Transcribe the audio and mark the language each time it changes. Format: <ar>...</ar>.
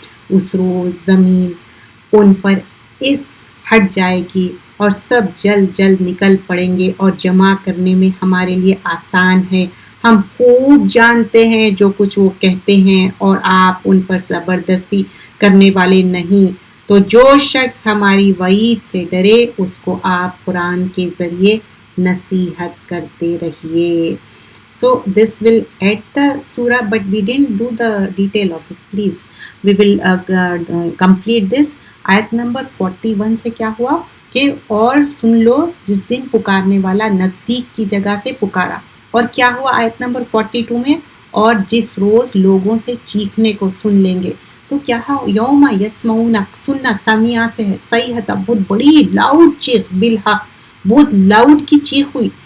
<ur>اس روز زمین ان پر اس ہٹ جائے گی اور سب جلد نکل پڑیں گے اور جمع کرنے میں ہمارے لیے آسان ہے. ہم خوب جانتے ہیں جو کچھ وہ کہتے ہیں اور آپ ان پر زبردستی کرنے والے نہیں. تو جو شخص ہماری وعید سے ڈرے اس کو آپ قرآن کے ذریعے نصیحت کرتے رہیے.</ur> <en>So this will add the surah, but we didn't do the detail of it. Please, we will complete this.</en> <ur>آیت نمبر 41 سے کیا ہوا کہ اور سن لو جس دن پکارنے والا نزدیک کی جگہ سے پکارا. اور کیا ہوا آیت نمبر 42 میں, اور جس روز لوگوں سے چیخنے کو سن لیں گے. تو کیا</ur> <ar>یوم یسمعون,</ar> <ur>سننا سمیع سے ہے, صیحۃ بہت بڑی لاؤڈ چیخ, بالحق بہت لاؤڈ کی چیخ ہوئی.</ur>